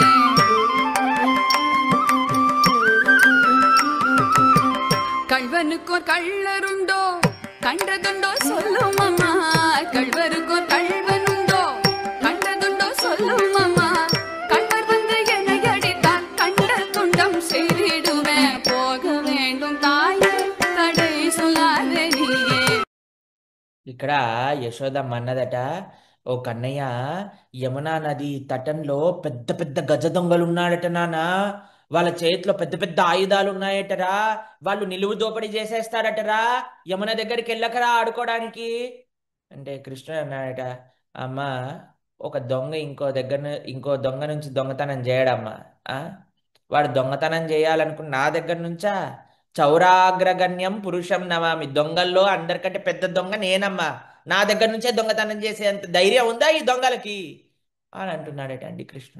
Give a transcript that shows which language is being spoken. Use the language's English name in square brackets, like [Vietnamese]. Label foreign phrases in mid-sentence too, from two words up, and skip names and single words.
[Tamil] கள்வனுக்கோர் கள்ளருண்டோ கண்டதுண்டோ சொல்லும் அம்மா கள்வருக்கோர் கள்வனுண்டோ கண்டதுண்டோ சொல்லும் அம்மா கள்வர் வந்து என்னை அடித்தால் கண்ட துண்டம் செய்திடுவேன் போக வேண்டும் தாயே தடை சொல்லாதே நீயே. [Telugu] ఇక్కడ యశోదమ్మ అన్నదట, ఓ కన్నయ్య, యమునా నది తటంలో పెద్ద పెద్ద గజ దొంగలు ఉన్నాడట నాన్న, వాళ్ళ చేతిలో పెద్ద పెద్ద ఆయుధాలు ఉన్నాయటరా, వాళ్ళు నిలువు దోపిడీ చేసేస్తారటరా, యమున దగ్గరికి వెళ్ళకరా ఆడుకోవడానికి అంటే కృష్ణుడు అన్నాడట, అమ్మ, ఒక దొంగ ఇంకో దొంగ నుంచి దొంగతనం చేయడమ్మా, వాడు దొంగతనం చేయాలనుకున్న నా దగ్గర నుంచా, [Sanskrit] चौराग्रगण्यं पुरुषं नमामि, [Telugu] దొంగల్లో అందరికంటే పెద్ద దొంగ నేనమ్మా, నా దగ్గర నుంచే దొంగతనం చేసేంత ధైర్యం ఉందా ఈ దొంగలకి అని అంటున్నాడట అండి కృష్ణుడు.